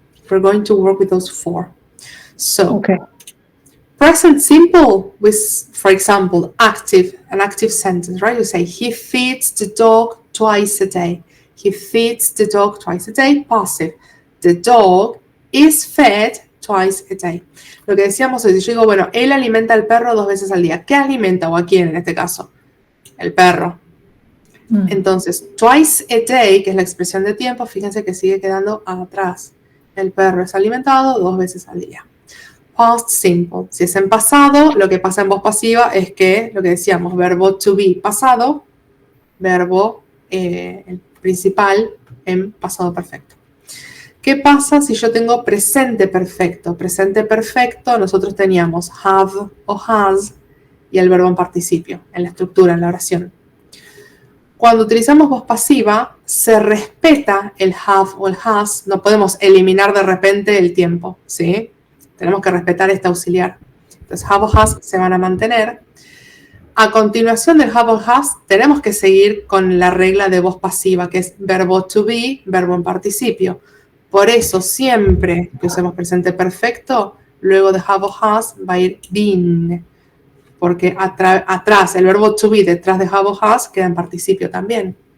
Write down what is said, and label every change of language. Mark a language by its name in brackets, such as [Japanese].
[English] We're going to work with those 4. So, present simple with, for example, an active sentence, right? You say, he feeds the dog twice a day. He feeds the dog twice a day. Passive. The dog is fed twice a day. [Spanish] Lo que decíamos hoy, yo digo, bueno, él alimenta al perro 2 veces al día. ¿Qué alimenta o a quién en este caso? El perro. Entonces, [English] twice a day, [Spanish] que es la expresión de tiempo, fíjense que sigue quedando atrás. El perro es alimentado 2 veces al día. [English] Past simple. [Spanish] Si es en pasado, lo que pasa en voz pasiva es que, lo que decíamos, verbo to be pasado, verbo el principal en pasado perfecto. ¿Qué pasa si yo tengo presente perfecto? Presente perfecto, nosotros teníamos have o has y el verbo en participio, en la estructura, en la oración. Cuando utilizamos voz pasiva, se respeta el have o el has. No podemos eliminar de repente el tiempo, ¿sí? Tenemos que respetar este auxiliar. Entonces, have o has se van a mantener. A continuación del have o has, tenemos que seguir con la regla de voz pasiva, que es verbo to be, verbo en participio. Por eso, siempre que usemos presente perfecto, luego de have o has va a ir been, porque atrás, el verbo to be detrás de have o has queda en participio también.